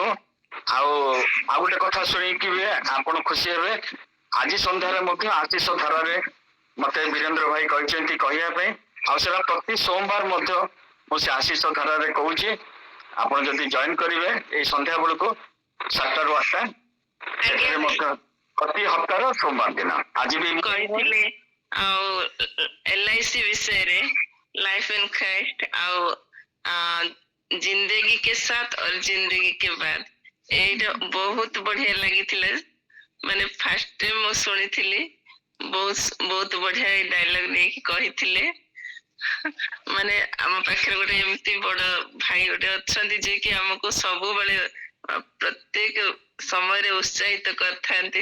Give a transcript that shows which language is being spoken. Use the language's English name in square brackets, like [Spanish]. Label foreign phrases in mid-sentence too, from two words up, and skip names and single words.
[Odia] ଆଉ ଗୋଟେ କଥା ଶୁଣିକି ବି ଆପଣ ଖୁସି ହେବେ, ଆଜି ସନ୍ଧ୍ୟାରେ ମଧ୍ୟ ଆଶିଷ ଧାରାରେ ମତେ ବୀରେନ୍ଦ୍ର ଭାଇ କହିଛନ୍ତି କହିବା ପାଇଁ, ଆଉ ସେଟା ପ୍ରତି ସୋମବାର ମଧ୍ୟ ମୁଁ ସେ ଆଶିଷ ଧାରାରେ କହୁଛି। ଆପଣ ଯଦି ଜଏନ୍ କରିବେ ଏଇ ସନ୍ଧ୍ୟା ବେଳକୁ 7ଟାରୁ 8ଟା, ସେଥିରେ ମଧ୍ୟ ପ୍ରତି ହପ୍ତାର ସୋମବାର ଦିନ ଆଜି ବି କହିଥିଲେ। ଆଉ LIC ବିଷୟରେ, [English] life and Christ, [Odia] ଆଉ [Hindi] जिंदगी के साथ और जिंदगी के बाद, [Odia] ଏଇଟା ବହୁତ ବଢିଆ ଲାଗିଥିଲା। ମାନେ [English] first time [Odia] ମୁଁ ଶୁଣିଥିଲି, ବହୁତ ବଢିଆ ଏଇ ଡାଇଲଗ ନେଇକି କହିଥିଲେ। ମାନେ ଆମ ପାଖରେ ଗୋଟେ ଏମିତି ବଡ ଭାଇ ଗୋଟେ ଅଛନ୍ତି ଯେ କି ଆମକୁ ସବୁବେଳେ ପ୍ରତ୍ୟେକ ସମୟରେ ଉତ୍ସାହିତ କରିଥାନ୍ତି।